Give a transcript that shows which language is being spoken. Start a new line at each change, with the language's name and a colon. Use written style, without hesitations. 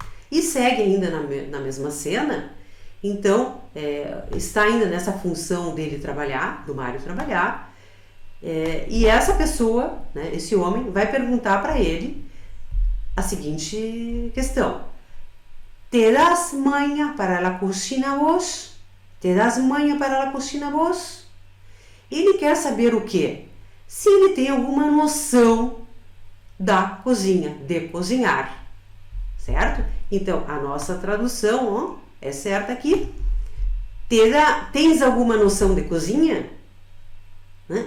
Portuguese: E segue ainda na mesma cena, então está ainda nessa função dele trabalhar, do Mário trabalhar, e essa pessoa, né, esse homem, vai perguntar para ele a seguinte questão:
Spanish: ¿Te das maña para la cocina vos? ¿Te das maña para la cocina vos?
Portuguese: Ele quer saber o quê? Se ele tem alguma noção da cozinha, de cozinhar, certo? Então, a nossa tradução é certa aqui. Tens alguma noção de cozinha? Né?